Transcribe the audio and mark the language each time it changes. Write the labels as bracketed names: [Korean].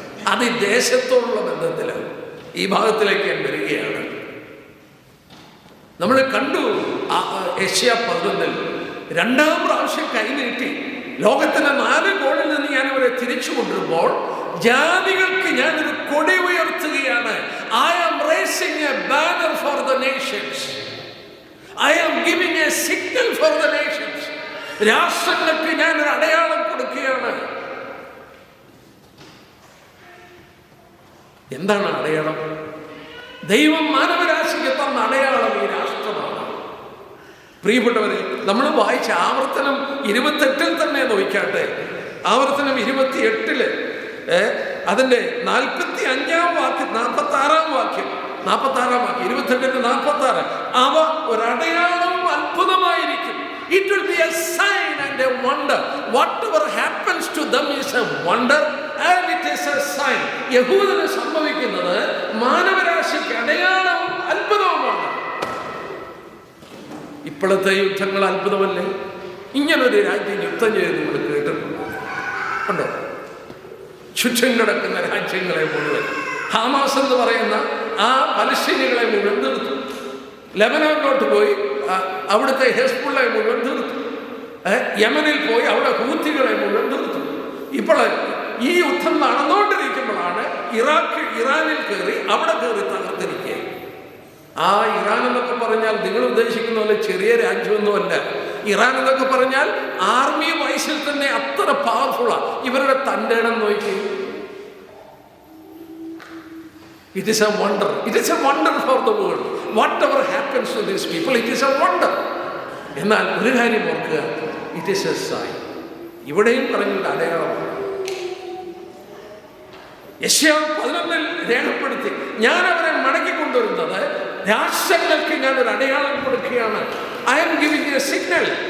[Malayalam] അത് ഈ ദേശത്തോടുള്ള ബന്ധത്തിലാണ്. ഈ ഭാഗത്തിലേക്ക് ഞാൻ വരികയാണ്. നമ്മൾ കണ്ടു യെശയ്യാ 11 2ാം പ്രാവശ്യം കൈനീട്ടി ലോകത്തിന്റെ 4 കോണിൽ നിന്ന് ഞാൻ അവരെ തിരിച്ചു കൊണ്ടുവരുമ്പോൾ ജാതികൾക്ക് ഞാനൊരു കൊടി ഉയർത്തുകയാണ്. [English] I am raising a banner for the nations. I am giving a signal for the nations. [Malayalam] രാഷ്ട്രങ്ങൾക്ക് ഞാനൊരു അടയാളം കൊടുക്കുകയാണ്. എന്താണ് അടയാളം? ദൈവം മാനവരാശിക്ക് തന്ന അടയാളം ഈ രാഷ്ട്രമാണ്. പ്രിയപ്പെട്ടവരെ, നമ്മൾ വായിച്ച ആവർത്തനം 28 തന്നെ നോക്കാട്ടെ. ആവർത്തനം 28 അതിന്റെ 45-ാം വാക്യം 46-ാം വാക്യം 28-46 അവ ഒരടയാളവും അത്ഭുതമായിരിക്കും. [English] It will be a sign and a wonder. Whatever happens to them is a wonder and it is a sign. [Malayalam] യഹൂദന് സംഭവിക്കുന്നത് മാനവരാശിക്ക് അടയാളവും അത്ഭുതവുമാണ്. ഇപ്പോഴത്തെ യുദ്ധങ്ങൾ അത്ഭുതമല്ലേ? ഇങ്ങനൊരു രാജ്യം യുദ്ധം ചെയ്ത് നമ്മൾ കേട്ടിട്ടുണ്ടോ? ഉണ്ടോ? ചുറ്റും കിടക്കുന്ന രാജ്യങ്ങളെ മുഴുവൻ ഹമാസ് എന്ന് പറയുന്ന ആ പലസ്തീനികളെ മുഴുവൻ തീർത്തു. ലെബനോനിലോട്ട് പോയി അവിടുത്തെ ഹെസ്ബുള്ളയെ മുഴുവൻ തീർത്തു. യമനിൽ പോയി അവിടെ ഹൂത്തികളെ മുഴുവൻ തീർത്തു. ഇപ്പോൾ ഈ യുദ്ധം നടന്നുകൊണ്ടിരിക്കുമ്പോഴാണ് ഇറാനിൽ കയറി അവിടെ കയറി തകർത്തിരിക്കുക. ആ ഇറാൻ എന്നൊക്കെ പറഞ്ഞാൽ നിങ്ങൾ ഉദ്ദേശിക്കുന്ന പോലെ ചെറിയ രാജ്യമൊന്നുമല്ല. ഇറാൻ എന്നൊക്കെ പറഞ്ഞാൽ ആർമി വൈസിൽ തന്നെ അത്ര പവർഫുള്ളാണ്. ഇവരുടെ തൻ്റെ ഇടം നോക്കി. [English] It is a wonder. It is a wonder for the world. Whatever happens to these people, it is a wonder. [Malayalam] എന്നാൽ ഒരു കാര്യം ഓർക്കുക, [English] it is a sign. [Malayalam] ഇവിടെയും പറഞ്ഞിട്ട് അടയാളമാണ്. യെശയ്യാ 11 രേഖപ്പെടുത്തി, ഞാൻ അവരെ മടക്കിക്കൊണ്ടുവരുന്നത് രാഷ്ട്രങ്ങൾക്ക് ഞാൻ ഒരു അടയാളം കൊടുക്കുകയാണ്. [English] I am giving you a signal.